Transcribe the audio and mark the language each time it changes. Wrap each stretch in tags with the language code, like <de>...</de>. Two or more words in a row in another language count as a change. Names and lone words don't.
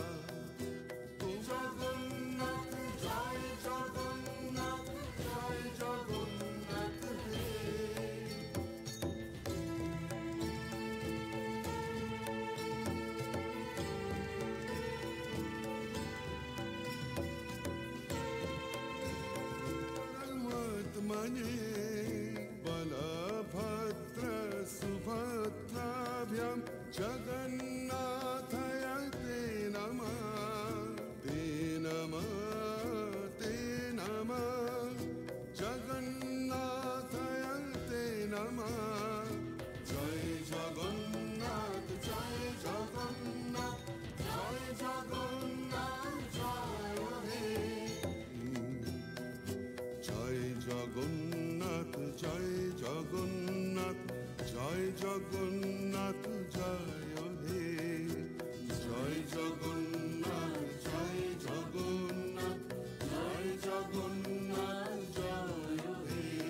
<bn>জগন্নাথ, জয় জগন্নাথ, জয় জগন্নাথ হে।</bn> <sa>मने बलभद्र सुभद्राभ्यां जगन्नाथाय ते नमः, ते नमः, ते नमः। जगन्नाथाय ते नमः।</sa> <bn>জয় জগন্নাথ, জয় জগন্নাথ, জয় জগন্নাথ, জয় হে। জয় জগন্নাথ, জয় জগন্নাথ, জয় জগন্নাথ, জয় হে। জয় জগন্নাথ, জয় জগন্নাথ, জয় জগন্নাথ, জয় হে।</bn>